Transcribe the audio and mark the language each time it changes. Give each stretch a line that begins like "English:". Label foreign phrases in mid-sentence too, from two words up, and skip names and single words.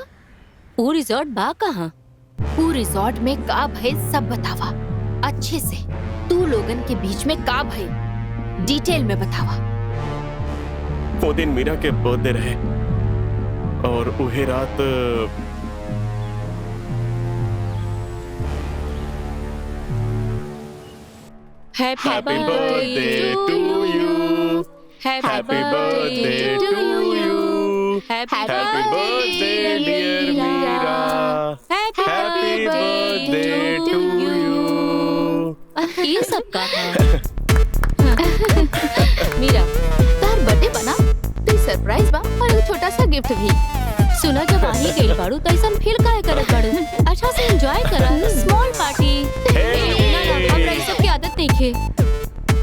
Bhojpuri: वो रिजॉर्ट बा कहाँ? वो रिजॉर्ट में का भइल सब बतावा अच्छे से। तू लोगन के बीच में का भइल डिटेल में बतावा। वो दिन मीरा के बर्थडे रहे और उहे रात
English: हैप्पी Happy birthday to you. Happy birthday to you. Happy Happy birthday dear Meera. Happy birthday to you.
Bhojpuri: ये सब का है? मीरा, तार बर्थडे बना तो सरप्राइज बा और एक छोटा सा गिफ्ट भी। सुना जब आ ही गई बाड़ू तो ऐसा फील काहे करत बाड़ू? अच्छा से एंजॉय करा,
English: small party.
Bhojpuri: हमरा ये सब की आदत नहीं खे।